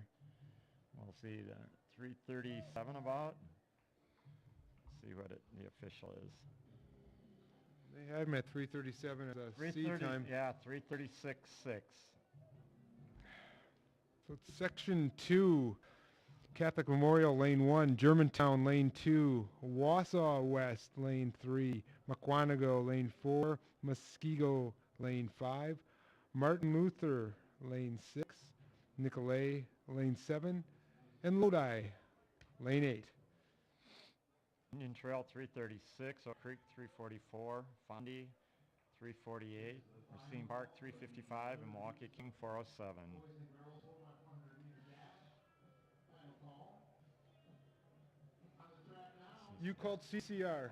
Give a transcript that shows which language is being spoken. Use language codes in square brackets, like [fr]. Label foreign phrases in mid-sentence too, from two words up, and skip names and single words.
[en] We'll see the 3:37 about. Let's see what the official is. They had him at 3:37 as a C 3:30 time. Yeah, 3:36.6. So it's section 2. Catholic Memorial, lane 1. Germantown, lane 2. Wausau West, lane 3. Mukwonago, lane 4. Muskego, lane 5. Martin Luther, lane 6. Nicolay, lane 7. And Lodi, lane 8. Indian Trail 3:36, Oak Creek 3:44, Fondy 3:48, Racine Park 3:55, and Milwaukee King 4:07. You called CCR.